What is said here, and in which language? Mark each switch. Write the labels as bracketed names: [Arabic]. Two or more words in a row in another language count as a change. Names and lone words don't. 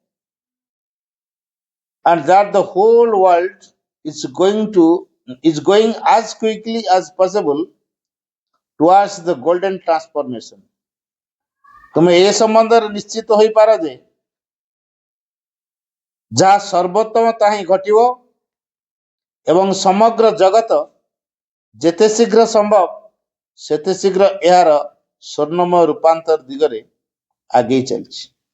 [English] and that the whole world is going as quickly as possible towards the golden transformation. [Odia] ତୁମେ ଏ ସମ୍ବନ୍ଧରେ ନିଶ୍ଚିତ ହୋଇପାର ଯେ ଯାହା ସର୍ବୋତ୍ତମ ତାହା ହିଁ ଘଟିବ ଏବଂ ସମଗ୍ର ଜଗତ ଯେତେ ଶୀଘ୍ର ସମ୍ଭବ ସେତେ ଶୀଘ୍ର ଏହାର ସ୍ୱର୍ଣ୍ଣମୟ ରୂପାନ୍ତର ଦିଗରେ ଆଗେଇ ଚାଲିଛି।